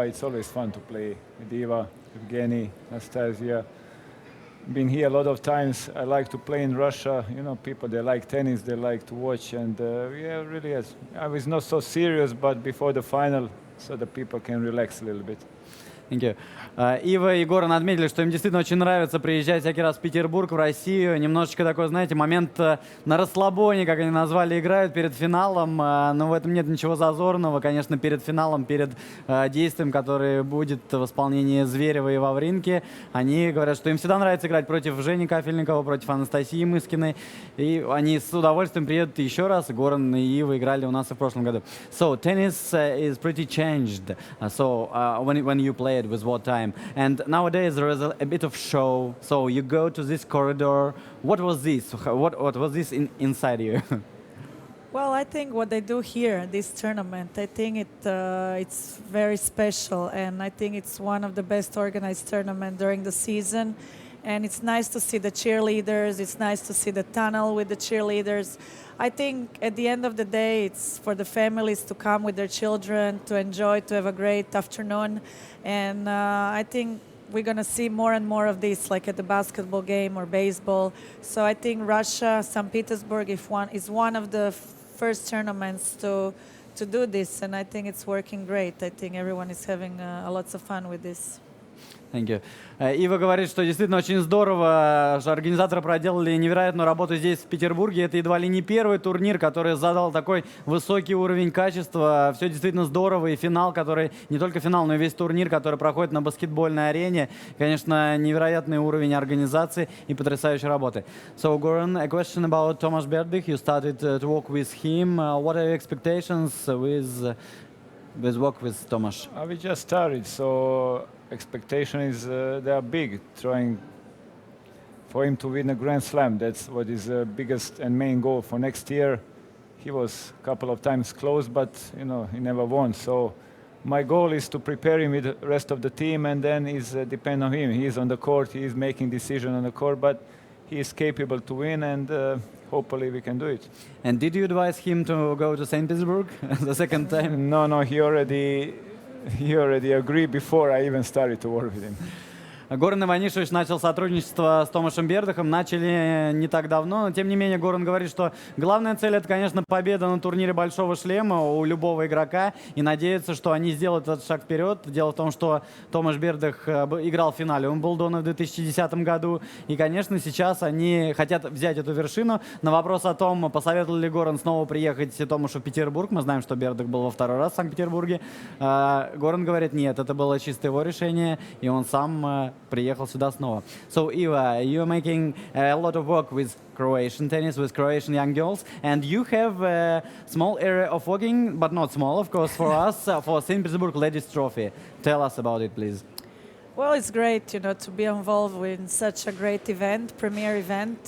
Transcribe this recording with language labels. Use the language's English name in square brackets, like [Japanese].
[English] It's always fun to play with Eva, Evgeny, Anastasia. Been here a lot of times. I like to play in Russia. You know, people, they like tennis, they like to watch. And yeah, really, I was not so serious, but before the final, so the people can relax a little bit. Thank you. [Russian] Ива и Горан отметили, что им действительно очень нравится приезжать всякий раз в Петербург, в Россию. Немножечко такой, знаете, момент на расслабоне, как они назвали, играют перед финалом. Но в этом нет ничего зазорного. Конечно, перед финалом, перед действием, которое будет в исполнении Зверева и Вавринки, они говорят, что им всегда нравится играть против Жени Кафельникова, против Анастасии Мыскиной. И они с удовольствием приедут еще раз. Горан и Ива играли у нас и в прошлом году. [English] So, tennis is pretty changed. When you play with what time, and nowadays there is a bit of show, so you go to this corridor. What was this? What was this inside you? Well, I think what they do here, this tournament, I think it's very special, and I think it's one of the best organized tournaments during the season. And it's nice to see the cheerleaders. It's nice to see the tunnel with the cheerleaders. I think at the end of the day, it's for the families to come with their children, to enjoy, to have a great afternoon. And I think we're going to see more and more of this, like at the basketball game or baseball. So I think Russia, St. Petersburg, is one of the first tournaments to do this. And I think it's working great. I think everyone is having lots of fun with this. Thank you. [Russian] Ива говорит, что действительно очень здорово, что организаторы проделали невероятную работу здесь, в Петербурге. Это едва ли не первый турнир, который задал такой высокий уровень качества. Все действительно здорово. И финал, который, не только финал, но и весь турнир, который проходит на баскетбольной арене. Конечно, невероятный уровень организации и потрясающей работы. [English] So, Goran, a question about Tomas Berdych. You started to work with him. What are your expectations with work with Tomas? We just started, so expectation is they are big, trying for him to win a Grand Slam. That's what is the biggest and main goal for next year. He was a couple of times close, but you know he never won. So my goal is to prepare him with the rest of the team, and then it's depend on him. He is on the court, he is making decision on the court, but he is capable to win, and hopefully we can do it. And did you advise him to go to St. Petersburg the second time? No, he already agreed before I even started to work with him. [Russian] Горан Иванишевич начал сотрудничество с Томашем Бердыхом, начали не так давно, но тем не менее Горан говорит, что главная цель это, конечно, победа на турнире Большого Шлема у любого игрока и надеется, что они сделают этот шаг вперед. Дело в том, что Томаш Бердых играл в финале Уимблдона в 2010 году и, конечно, сейчас они хотят взять эту вершину. На вопрос о том, посоветовал ли Горан снова приехать Томашу в Петербург, мы знаем, что Бердых был во второй раз в Санкт-Петербурге, Горан говорит, нет, это было чисто его решение, и он сам приехал сюда снова. [English] So, Eva, you're making a lot of work with Croatian tennis, with Croatian young girls, and you have a small area of working, but not small, of course, for us, for St. Petersburg Ladies Trophy. Tell us about it, please. Well, it's great, to be involved in such a great event, premier event.